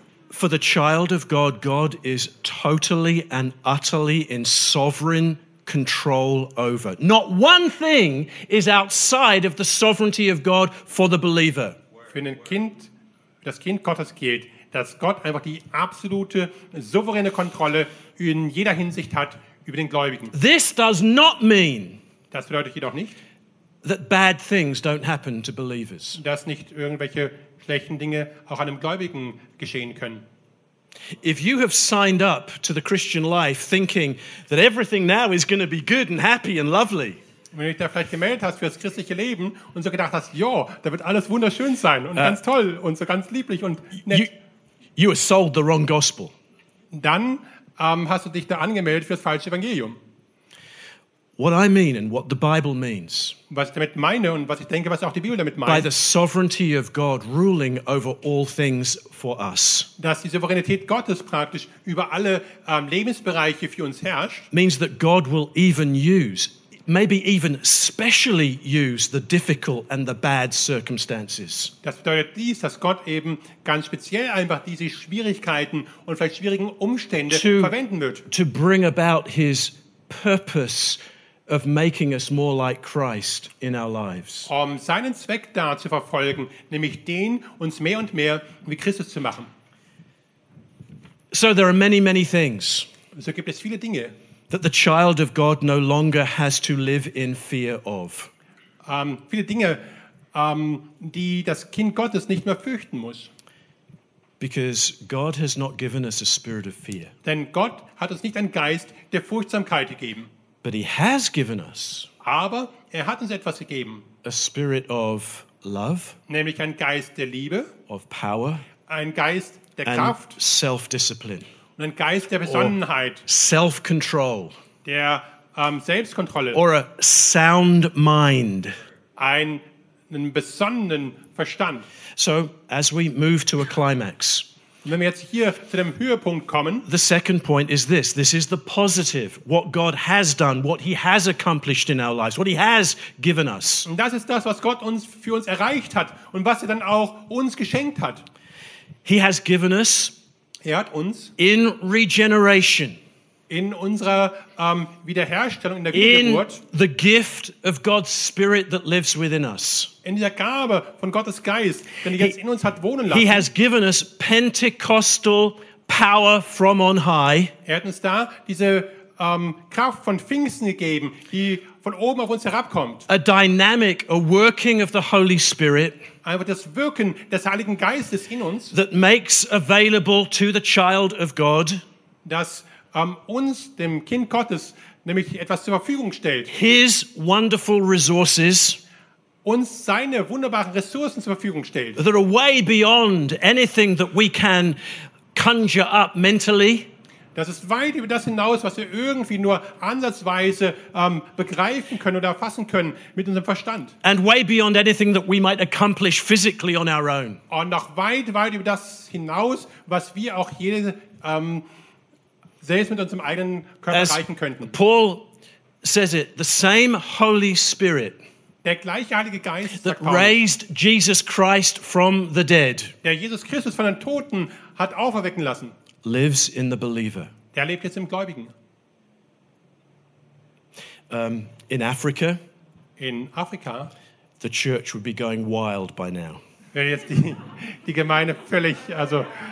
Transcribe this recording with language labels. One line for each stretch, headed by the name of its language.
English: For the child of God, God is totally and utterly in sovereign control over. Not one thing is outside of the sovereignty of God for the believer.
German: Für ein Kind, das Kind Gottes gilt, dass Gott einfach die absolute souveräne Kontrolle in jeder Hinsicht hat über den Gläubigen.
English: This does not mean.
German: Das bedeutet jedoch nicht,
English: that bad things don't happen to believers.
German: Dass nicht irgendwelche schlechten Dinge auch einem Gläubigen geschehen können.
English: If you have signed up to the Christian life thinking that everything now is going to be good and happy and lovely.
German: Wenn du dich da vielleicht gemeldet hast für das christliche Leben und so gedacht hast, ja, da wird alles wunderschön sein und ganz toll und so ganz lieblich und nett.
English: You have sold the wrong gospel.
German: Dann hast du dich da angemeldet für das falsche Evangelium.
English: What I mean and what the Bible means.
German: Was ich damit meine und was ich denke, was auch die Bibel damit meint.
English: By the sovereignty of God ruling over all things for us.
German: Dass die Souveränität Gottes praktisch über alle Lebensbereiche für uns herrscht.
English: Means that God will even use, maybe even specially use the difficult and the bad circumstances.
German: Das bedeutet dies, dass Gott eben ganz speziell einfach diese Schwierigkeiten und vielleicht schwierigen Umstände verwenden wird.
English: To bring about his purpose of making us more like Christ in our lives.
German: Um seinen Zweck da zu verfolgen, nämlich den uns mehr und mehr wie Christus zu machen.
English: So there are many, many things.
German: So gibt es viele Dinge.
English: That the child of God no longer has to live in fear of.
German: Viele Dinge, die das Kind Gottes nicht mehr fürchten muss.
English: Because God has not given us a spirit of fear.
German: Denn Gott hat uns nicht einen Geist der Furchtsamkeit gegeben.
English: But he has given us.
German: Aber er hat uns etwas gegeben.
English: A spirit of love.
German: Nämlich ein Geist der Liebe.
English: Of power.
German: Ein Geist der
English: and
German: Kraft.
English: And self-discipline.
German: Und ein Geist der Besonnenheit.
English: Self-control.
German: Der Selbstkontrolle.
English: Or a sound mind.
German: Einen besonnenen Verstand.
English: So as we move to a climax.
German: Wenn wir jetzt hier zu dem Höhepunkt kommen.
English: The second point is this. This is the positive. What God has done, what he has accomplished in our lives, what he has given us.
German: Und das ist das, was Gott uns für uns erreicht hat und was er dann auch uns geschenkt hat.
English: He has given us.
German: Er hat uns
English: in regeneration.
German: In unserer Wiederherstellung, in der Wiedergeburt.
English: In the gift of God's Spirit that lives within us.
German: In dieser Gabe von Gottes Geist, den er jetzt in uns hat wohnen lassen.
English: He has given us Pentecostal power from on high.
German: Er hat uns da diese Kraft von Pfingsten gegeben, die von oben auf uns herabkommt.
English: A dynamic, a working of the Holy Spirit.
German: Einfach das Wirken des Heiligen Geistes in uns.
English: That makes available to the child of God.
German: Das uns, dem Kind Gottes, nämlich etwas zur Verfügung stellt.
English: His wonderful resources.
German: uns seine wunderbaren Ressourcen zur Verfügung stellt.
English: That are way beyond anything that we can conjure up mentally.
German: Das ist weit über das hinaus, was wir irgendwie nur ansatzweise begreifen können oder erfassen können mit unserem Verstand.
English: And way beyond anything that we might accomplish physically on our own.
German: Und noch weit, weit über das hinaus, was wir auch jede selbst mit unserem eigenen Körper erreichen könnten.
English: Paul says it, the same Holy Spirit.
German: Der gleiche Heilige Geist,
English: that raised Jesus Christ from the dead.
German: Der Jesus Christus von den Toten hat auferwecken lassen.
English: Lives in the believer.
German: Der lebt jetzt im Gläubigen.
English: In Africa.
German: In Afrika.
English: The church would be going wild by now.
German: Wäre jetzt die Gemeinde völlig, also.